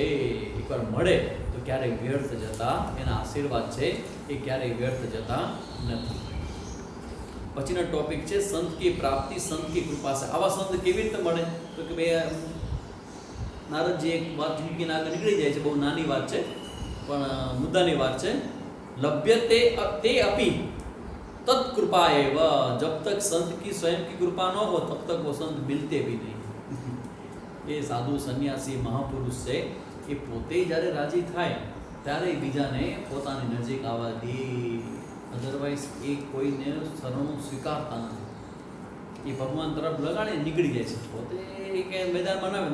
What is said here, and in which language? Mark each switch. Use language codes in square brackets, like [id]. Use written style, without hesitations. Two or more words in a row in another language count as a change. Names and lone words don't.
[gu] એકવાર મળે તો ક્યારેય વ્યર્થ જતા, એના આશીર્વાદ છે એ ક્યારેય વ્યર્થ જતા નથી. પછીનો ટોપિક છે [hi] संत की प्राप्ति, संत की कृपा [gu] છે. આવા સંત કેવી રીતે મળે? તો કે ભાઈ નારદજી એક વાત મૂકીને આગળ નીકળી જાય છે, બહુ નાની વાત છે પણ મુદ્દાની વાત છે. [sa] लभ्य ते अपी तत्कृपा एवं, [hi] जब तक संत की स्वयं की कृपा न हो तब तक वो संत मिलते भी नहीं. [gu] એ સાધુ સંન્યાસી મહાપુરુષ છે એ પોતે જ્યારે રાજી થાય ત્યારે બીજાને પોતાની નજીક આવવા દે. અધરવાઇઝ એ કોઈને શરણું સ્વીકારતા નથી. એ ભગવાન તરફ લગાડે નીકળી જાય છે. પોતે કે મેદાન બનાવે.